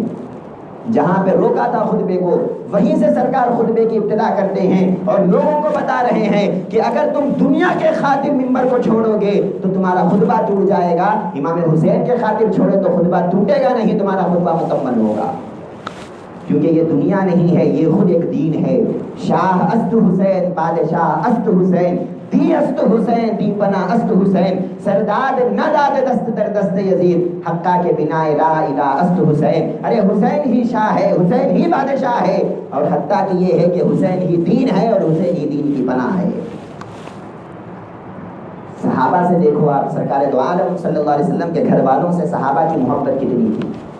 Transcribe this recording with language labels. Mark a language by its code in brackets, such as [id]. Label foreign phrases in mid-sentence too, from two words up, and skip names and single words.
[ur] جہاں پہ روکا تھا خطبے کو، وہیں سے سرکار خطبے کی ابتدا کرتے ہیں اور لوگوں کو بتا رہے ہیں کہ اگر تم دنیا کے خاطر منبر کو چھوڑو گے تو تمہارا خطبہ ٹوٹ جائے گا، امام حسین کے خاطر چھوڑے تو خطبہ ٹوٹے گا نہیں، تمہارا خطبہ مکمل ہوگا۔ کیونکہ یہ دنیا نہیں ہے، یہ خود ایک دین ہے۔ [fa] شاہ است حسین، بادشاہ است حسین، دی است حسین، دی پناہ است حسین، سرداد نہ داد دست در دست یزید، حقا کے بنا [ar] لا الہ [fa] است حسین۔ [ur] ارے حسین ہی شاہ ہے، حسین ہی بادشاہ ہے، اور حتیٰ کہ یہ ہے کہ حسین ہی دین ہے اور حسین ہی دین کی پناہ ہے۔ صحابہ سے دیکھو آپ، سرکار دو عالم [ar] صلی اللہ علیہ وسلم [ur] کے گھر والوں سے صحابہ کی محبت کتنی تھی۔